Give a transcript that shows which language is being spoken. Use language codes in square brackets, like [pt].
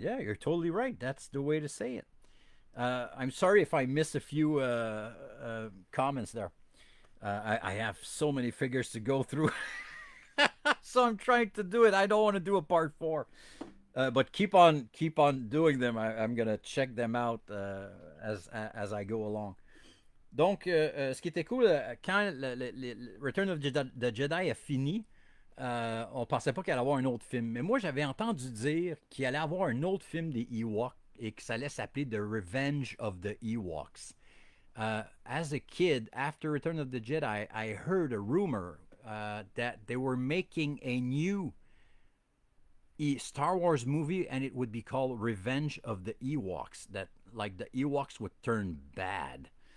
[en] Yeah, you're totally right. That's the way to say it. I'm sorry if I missed a few comments there. I have so many figures to go through. So I'm trying to do it. I don't want to do a part 4. But keep on doing them. I'm going to check them out as I go along. [fr] Donc, ce qui était cool, quand le Return of the Jedi a fini, on pensait pas qu'il allait avoir un autre film. Mais moi, j'avais entendu dire qu'il allait avoir un autre film des Ewoks et que ça allait s'appeler The Revenge of the Ewoks. [en] As a kid, after Return of the Jedi, I heard a rumor that they were making a new Star Wars movie, and it would be called Revenge of the Ewoks. That, like, the Ewoks would turn bad.